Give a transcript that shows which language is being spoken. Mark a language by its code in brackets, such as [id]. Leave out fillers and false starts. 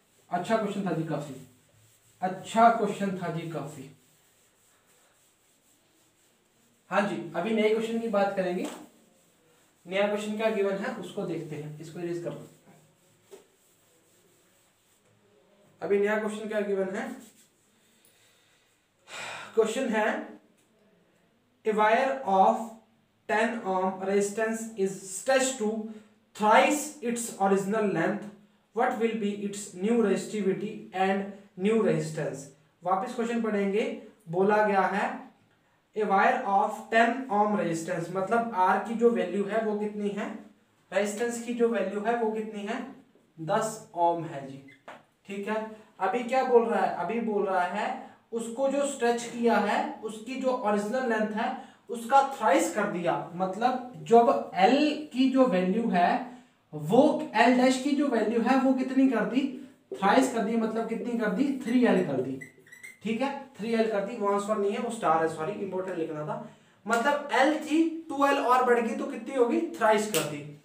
[hi] अच्छा क्वेश्चन था जी, काफी अच्छा क्वेश्चन था जी, काफी। हाँ जी, अभी नए क्वेश्चन की बात करेंगे। नया क्वेश्चन क्या गिवन है उसको देखते हैं, इसको इरेज कर लो। अभी नया क्वेश्चन क्या गिवन है, क्वेश्चन है [en] A wire of 10 ohm resistance is stretched to thrice its original length, what will be its new resistivity and new resistance। [hi] वापस क्वेश्चन पढ़ेंगे, बोला गया है a wire of 10 ohm resistance, मतलब R की जो वैल्यू है वो कितनी है, रेजिस्टेंस की जो वैल्यू है वो कितनी है 10 ohm है जी, ठीक है। अभी क्या बोल रहा है, अभी बोल रहा है उसको जो स्ट्रेच किया है उसकी जो ओरिजिनल लेंथ है उसका थ्राइस कर दिया, मतलब जब L की जो वैल्यू है वो L डैश की जो वैल्यू है वो कितनी कर दी, थ्राइस कर दी, मतलब कितनी कर दी 3L कर दी, ठीक है, 3L कर दी, वो आंसर नहीं है वो स्टार है, सॉरी इंपॉर्टेंट लिखना था, मतलब L थी 2L और बढ़ गई तो कितनी होगी थ्राइस कर दी।